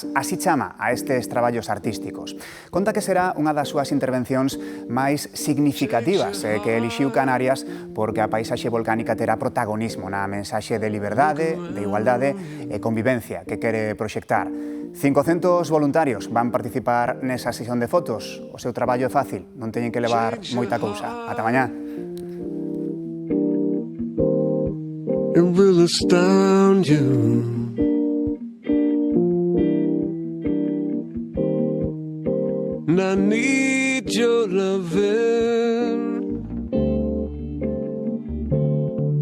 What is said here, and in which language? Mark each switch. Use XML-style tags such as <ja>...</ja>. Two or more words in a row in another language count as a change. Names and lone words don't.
<gl>Así chama a estes traballos artísticos. Conta que será unha das súas intervencións máis significativas que elixiu Canarias porque a paisaxe volcánica terá protagonismo na mensaxe de liberdade, de igualdade e convivencia que quere proxectar. 500 voluntarios van participar nesa sesión de fotos. O seu traballo é fácil, non teñen que levar moita cousa. Ata mañá.</gl> <en>It will astound you. And I need your loving.</en>